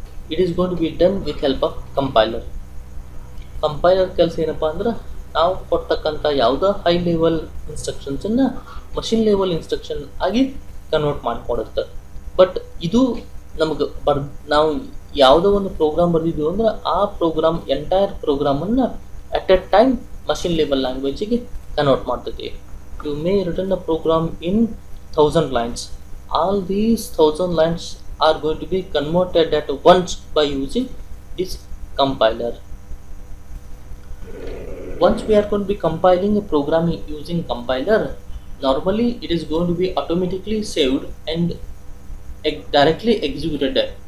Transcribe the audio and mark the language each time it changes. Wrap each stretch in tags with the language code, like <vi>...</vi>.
<en>It is going to be done with help of compiler.</en> <kn>Compiler ಕೆಲಸ ಏನಪ್ಪ ಅಂದ್ರೆ ನಾವು ಕೊಡ್ತಕ್ಕಂಥ ಯಾವುದೋ high level ಇನ್ಸ್ಟ್ರಕ್ಷನ್ಸನ್ನು machine level instruction ಆಗಿ ಕನ್ವರ್ಟ್ ಮಾಡಿಕೊಡುತ್ತೆ. ಬಟ್ ಇದು ನಮಗೆ ನಾವು ಯಾವುದೋ ಒಂದು ಪ್ರೋಗ್ರಾಮ್ ಬರೆದಿದ್ದೀವಿ ಅಂದ್ರೆ ಆ program entire ಪ್ರೋಗ್ರಾಮನ್ನು at A time machine level ಲ್ಯಾಂಗ್ವೇಜಿಗೆ convert ಮಾಡ್ತೈತಿ.</kn> <en>You may written a program in 1000 lines. All these 1000 lines are going to be converted at once by using this compiler. Once we are going to be compiling a program using compiler, normally it is going to be automatically saved and directly executed.</en>